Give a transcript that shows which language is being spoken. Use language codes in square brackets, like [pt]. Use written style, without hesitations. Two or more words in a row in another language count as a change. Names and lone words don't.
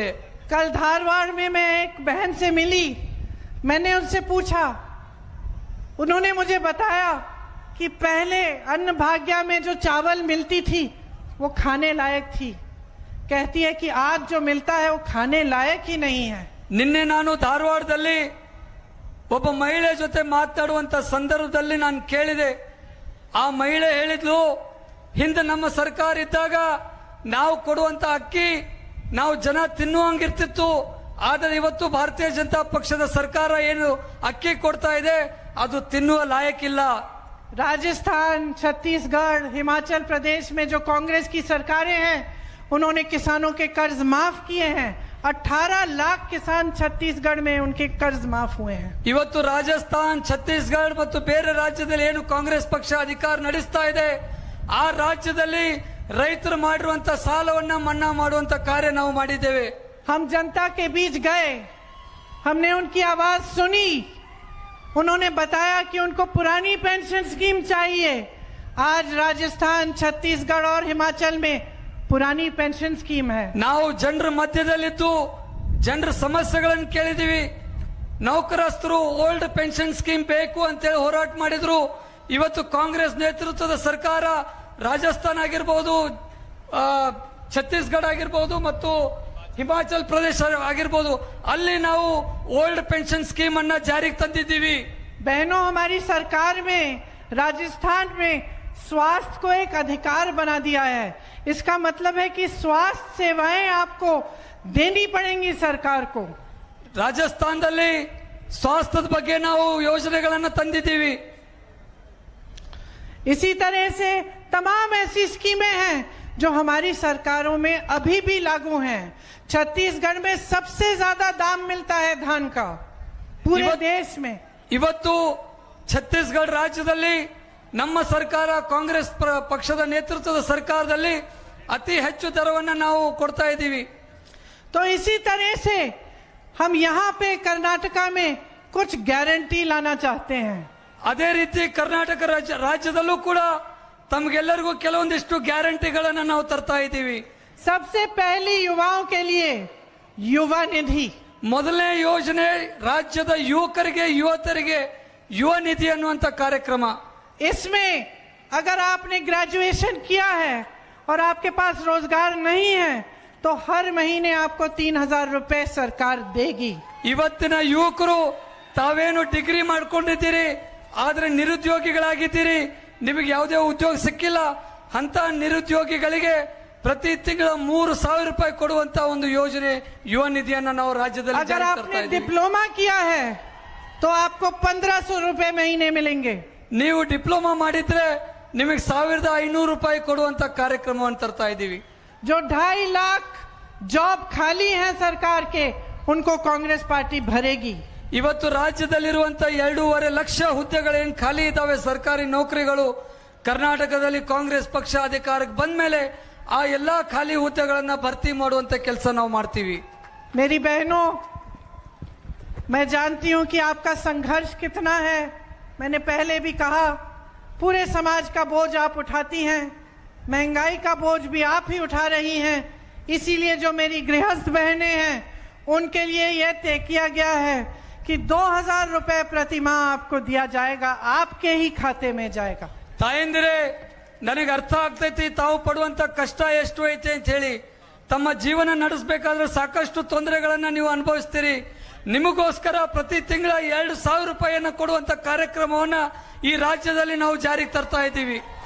[hi] कल धारवाड़ में मैं एक बहन से मिली, मैंने उनसे पूछा, उन्होंने मुझे बताया कि पहले अन्न भाग्य में जो चावल मिलती थी वो खाने लायक थी. कहती है कि आज जो मिलता है वो खाने लायक ही नहीं है. [kn] ನಿನ್ನೆ ನಾನು ಧಾರವಾಡದಲ್ಲಿ ಒಬ್ಬ ಮಹಿಳೆ ಜೊತೆ ಮಾತನಾಡುವಂತ ಸಂದರ್ಭದಲ್ಲಿ ನಾನು ಕೇಳಿದೆ. ಆ ಮಹಿಳೆ ಹೇಳಿದ್ಲು, ಹಿಂದೆ ನಮ್ಮ ಸರ್ಕಾರ ಇದ್ದಾಗ ನಾವು ಕೊಡುವಂತ ಅಕ್ಕಿ ನಾವು ಜನ ತಿನ್ನುವಂಗಿರ್ತಿತ್ತು, ಆದರೆ ಇವತ್ತು ಭಾರತೀಯ ಜನತಾ ಪಕ್ಷದ ಸರ್ಕಾರ ಏನು ಅಕ್ಕಿ ಕೊಡ್ತಾ ಇದೆ ಅದು ತಿನ್ನುವ ಲಾಯಕ್ಕಿಲ್ಲ. [hi] राजस्थान, छत्तीसगढ़, हिमाचल प्रदेश में जो कांग्रेस की सरकारें हैं उन्होंने किसानों के कर्ज माफ किए हैं. 18 लाख किसान छत्तीसगढ़ में उनके कर्ज माफ हुए हैं. [kn] ಇವತ್ತು ರಾಜಸ್ಥಾನ್, ಛತ್ತೀಸ್ಗಢ ಮತ್ತು ಬೇರೆ ರಾಜ್ಯದಲ್ಲಿ ಏನು ಕಾಂಗ್ರೆಸ್ ಪಕ್ಷ ಅಧಿಕಾರ ನಡೆಸ್ತಾ ಇದೆ ಆ ರಾಜ್ಯದಲ್ಲಿ ರೈತರು ಮಾಡಿರುವಂತ ಸಾಲವನ್ನ ಮನ್ನಾ ಮಾಡುವಂತ ಕಾರ್ಯ ನಾವು ಮಾಡಿದ್ದೇವೆ. [hi] हम जनता के बीच गए, हमने उनकी आवाज सुनी. उन्होंने बताया कि उनको पुरानी [en] pension scheme [hi] चाहिए. आज राजस्थान, छत्तीसगढ़ और हिमाचल में पुरानी [en] pension scheme [hi] है. [kn] ನಾವು ಜನರ ಮಧ್ಯದಲ್ಲಿದ್ದು ಜನರ ಸಮಸ್ಯೆಗಳನ್ನು ಕೇಳಿದೀವಿ. ನೌಕರಸ್ಥರು [en] old pension scheme [kn] ಬೇಕು ಅಂತೇಳಿ ಹೋರಾಟ ಮಾಡಿದ್ರು. ಇವತ್ತು ಕಾಂಗ್ರೆಸ್ ನೇತೃತ್ವದ ಸರ್ಕಾರ ರಾಜಸ್ಥಾನ ಆಗಿರಬಹುದು, ಛತ್ತೀಸ್ಗಢ ಆಗಿರಬಹುದು ಮತ್ತು ಹಿಮಾಚಲ್ ಪ್ರದೇಶ ಆಗಿರಬಹುದು, ಅಲ್ಲಿ ನಾವು [en] old pension scheme [kn] ಅನ್ನ ಜಾರಿಗೆ ತಂದಿದ್ದೀವಿ. [hi] बहनों, हमारी सरकार में राजस्थान में स्वास्थ्य को एक अधिकार बना दिया है. इसका मतलब है कि स्वास्थ्य सेवाएं आपको देनी पड़ेंगी सरकार को. [kn] ರಾಜಸ್ಥಾನದಲ್ಲಿ ಸ್ವಾಸ್ಥ್ಯದ ಬಗ್ಗೆ ನಾವು ಯೋಜನೆಗಳನ್ನು ತಂದಿದ್ದೀವಿ. [hi] इसी तरह से तमाम ऐसी स्कीमें हैं जो हमारी सरकारों में अभी भी लागू हैं. छत्तीसगढ़ में सबसे ज्यादा दाम मिलता है धान का पूरे देश में. [kn] ಇವತ್ತು ಛತ್ತೀಸ್ಗಢ ರಾಜ್ಯದಲ್ಲಿ ನಮ್ಮ ಸರ್ಕಾರ ಕಾಂಗ್ರೆಸ್ ಪಕ್ಷದ ನೇತೃತ್ವದ ಸರ್ಕಾರದಲ್ಲಿ ಅತಿ ಹೆಚ್ಚು ದರವನ್ನು ನಾವು ಕೊಡ್ತಾ ಇದ್ದೀವಿ. [hi] तो इसी तरह से हम यहाँ पे कर्नाटका में कुछ गारंटी लाना चाहते हैं। [kn] ಅದೇ ರೀತಿ ಕರ್ನಾಟಕ ರಾಜ್ಯದಲ್ಲೂ ಕೂಡ ತಮಗೆಲ್ಲರಿಗೂ ಕೆಲವೊಂದಿಷ್ಟು ಗ್ಯಾರಂಟಿಗಳನ್ನ ನಾವು ತರ್ತಾ ಇದ್ದೀವಿ। [hi] सबसे पहली युवाओं के लिए युवा निधि, [kn] ಮೊದಲನೇ ಯೋಜನೆ ರಾಜ್ಯದ ಯುವಕರಿಗೆ ಯುವತಿಯರಿಗೆ ಯುವ ನಿಧಿ ಅನ್ನುವಂತ ಕಾರ್ಯಕ್ರಮ। [hi] इसमें अगर आपने ग्रेजुएशन किया है और आपके पास रोजगार नहीं है तो हर महीने आपको 3,000 रुपए सरकार देगी। [kn] ಇವತ್ತಿನ ಯುವಕರು ತಾವೇನು ಡಿಗ್ರಿ ಮಾಡ್ಕೊಂಡಿದ್ದೀರಿ ಆದ್ರೆ ನಿರುದ್ಯೋಗಿಗಳಾಗಿದ್ದೀರಿ, ನಿಮಗೆ ಯಾವುದೇ ಉದ್ಯೋಗ ಸಿಕ್ಕಿಲ್ಲ, ಅಂತ ನಿರುದ್ಯೋಗಿಗಳಿಗೆ ಪ್ರತಿ ತಿಂಗಳ 3,000 ರೂಪಾಯಿ ಕೊಡುವಂತ ಒಂದು ಯೋಜನೆ ಯುವ ನಿಧಿಯನ್ನ ನಾವು ರಾಜ್ಯದಲ್ಲಿ [hi] अगर आपने डिप्लोमा किया है तो आपको 1,500 रुपए महीने मिलेंगे। [kn] ನೀವು ಡಿಪ್ಲೊಮಾ ಮಾಡಿದ್ರೆ ನಿಮಗೆ 1,500 ರೂಪಾಯಿ ಕೊಡುವಂತ ಕಾರ್ಯಕ್ರಮವನ್ನು ತರ್ತಾ ಇದ್ದೀವಿ। [hi] जो 2.5 लाख जॉब खाली हैं सरकार के, उनको कांग्रेस पार्टी भरेगी। [kn] ಇವತ್ತು ರಾಜ್ಯದಲ್ಲಿರುವಂತ 2.5 ಲಕ್ಷ ಹುದ್ದೆಗಳೇನು ಖಾಲಿ ಇದಾವೆ ಸರ್ಕಾರಿ ನೌಕರಿಗಳು, ಕರ್ನಾಟಕದಲ್ಲಿ ಕಾಂಗ್ರೆಸ್ ಪಕ್ಷ ಅಧಿಕಾರಕ್ಕೆ ಬಂದ ಮೇಲೆ ಆ ಎಲ್ಲಾ ಖಾಲಿ ಹುದ್ದೆಗಳನ್ನ ಭರ್ತಿ ಮಾಡುವಂತ ಕೆಲಸ ನಾವು ಮಾಡ್ತೀವಿ। [hi] मेरी बहनों, मैं जानती हूं कि आपका संघर्ष कितना है। मैंने पहले भी कहा, पूरे समाज का बोझ आप उठाती हैं, महंगाई का बोझ भी आप ही उठा रही हैं। इसीलिए जो मेरी गृहस्थ बहनें हैं उनके लिए यह तय किया गया है कि 2,000 रुपए प्रति माह आपको दिया जाएगा, आपके ही खाते में जाएगा। [kn] ತಾಯಂದಿರೇ, ನನಗೆ ಅರ್ಥ ಆಗ್ತೈತಿ ತಾವು ಪಡುವಂತ ಕಷ್ಟ ಎಷ್ಟು ಐತೆ ಅಂತ ಹೇಳಿ। ತಮ್ಮ ಜೀವನ ನಡೆಸಬೇಕಾದ್ರೆ ಸಾಕಷ್ಟು ತೊಂದರೆಗಳನ್ನ ನೀವು ಅನುಭವಿಸ್ತೀರಿ। ನಿಮಗೋಸ್ಕರ ಪ್ರತಿ ತಿಂಗಳ 2,000 ರೂಪಾಯಿಯನ್ನ ಕೊಡುವಂತ ಕಾರ್ಯಕ್ರಮವನ್ನ ಈ ರಾಜ್ಯದಲ್ಲಿ ನಾವು ಜಾರಿಗೆ ತರ್ತಾ ಇದ್ದೀವಿ।